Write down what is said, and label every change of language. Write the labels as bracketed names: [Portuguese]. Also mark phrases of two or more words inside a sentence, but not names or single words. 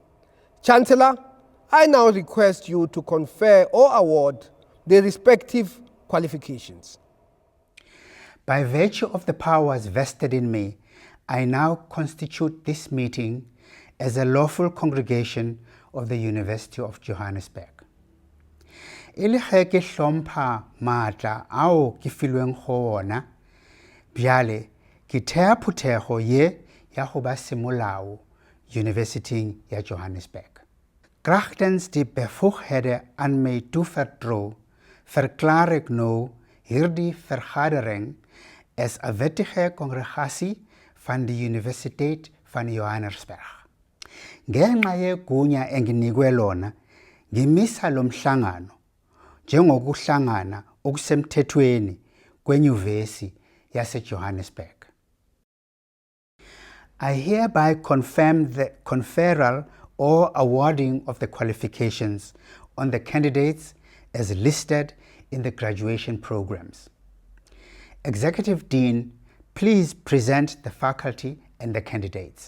[English] Chancellor, I now request you to confer or award the respective qualifications. By virtue of the powers vested in me, I now constitute this meeting as a lawful congregation of the University of Johannesburg. [Northern Sotho] E le ge ke hlompha maatla ao ke filweng go ona, bjale ke thea phuthego ye ya go ba semolao University ya Johannesburg. [Afrikaans] Krachtens die bevoegdheden aan mij toevertrouw, verklaar ik nou hierdie vergadering as 'n wettige congregasie van die Universiteit van Johannesburg. [Zulu] Ngenxa yegunya enginikwe lona, ngimisa lo mhlangano njengokuhlangana okusemthethweni kwenyuvesi yase-Johannesburg. [English] I hereby confirm the conferral or awarding of the qualifications on the candidates as listed in the graduation programs. Executive Dean, please present the faculty and the candidates.